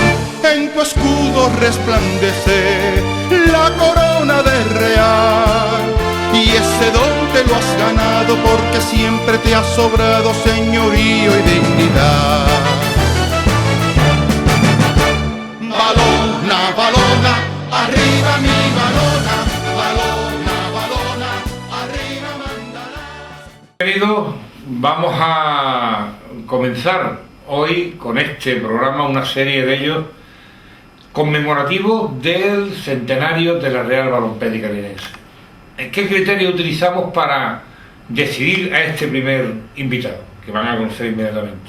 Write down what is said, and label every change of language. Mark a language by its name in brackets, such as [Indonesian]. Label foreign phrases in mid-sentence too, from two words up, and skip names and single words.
[Spanish] En tu escudo resplandece la corona de real, y ese don te lo has ganado porque siempre te ha sobrado señorío y dignidad. Balona, balona, arriba mi balona, balona, balona, arriba mandarás. Queridos, vamos a comenzar hoy con este programa una serie de ellos conmemorativos del centenario de la Real Balompédica Linense. ¿Qué criterio utilizamos para decidir a este primer invitado, que van a conocer inmediatamente?